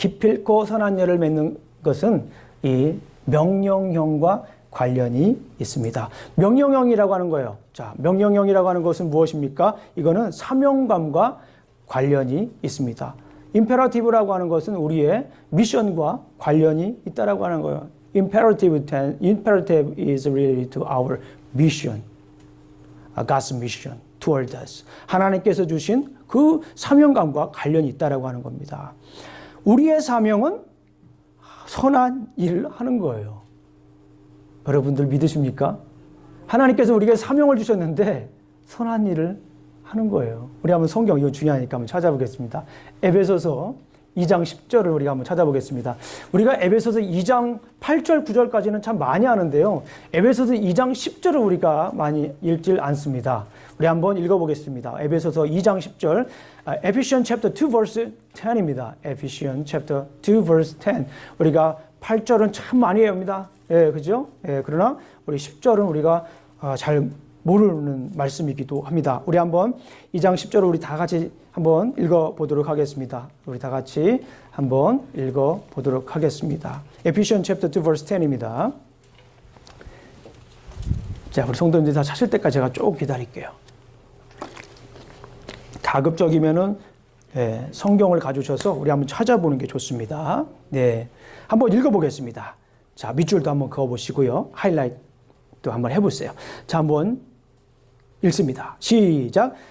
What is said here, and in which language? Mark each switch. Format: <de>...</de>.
<ko>기필코 선한 열매를 맺는 것은 이 명령형과 관련이 있습니다. 명령형이라고 하는 거예요. 자, 명령형이라고 하는 것은 무엇입니까? 이거는 사명감과 관련이 있습니다. 임페러티브라고 하는 것은 우리의 미션과 관련이 있다라고 하는 거예요.</ko> <en>Imperative is related to our mission, God's mission toward us.</en> <ko>하나님께서 주신 그 사명감과 관련이 있다라고 하는 겁니다. 우리의 사명은 선한 일을 하는 거예요. 여러분들 믿으십니까? 하나님께서 우리에게 사명을 주셨는데 선한 일을 하는 거예요. 우리 한번 성경, 이거 중요하니까 한번 찾아보겠습니다. 에베소서 2장 10절을 우리가 한번 찾아보겠습니다. 우리가 에베소서 2장 8절, 9절까지는 참 많이 하는데요. 에베소서 2장 10절을 우리가 많이 읽질 않습니다. 우리 한번 읽어보겠습니다. 에베소서 2장 10절,</ko> <en>Ephesians chapter 2 verse 10</en> <ko>입니다.</ko> <en>Ephesians chapter 2 verse 10.</en> <ko>우리가 8절은 참 많이 외웁니다. 예, 그죠? 예, 그러나 우리 10절은 우리가 잘 모르는 말씀이기도 합니다. 우리 한번 2장 10절을 우리 다 같이 한번 읽어보도록 하겠습니다. 우리 다 같이 한번 읽어보도록 하겠습니다.</ko> <en>Ephesians chapter 2 verse 10입니다.</en> <ko>자, 우리 성도님들 다 찾을 때까지 제가 조금 기다릴게요. 가급적이면은 성경을 가져오셔서 우리 한번 찾아보는 게 좋습니다. 네, 한번 읽어보겠습니다. 자, 밑줄도 한번 그어보시고요. 하이라이트도 한번 해보세요. 자, 한번 읽습니다. 시작.</ko>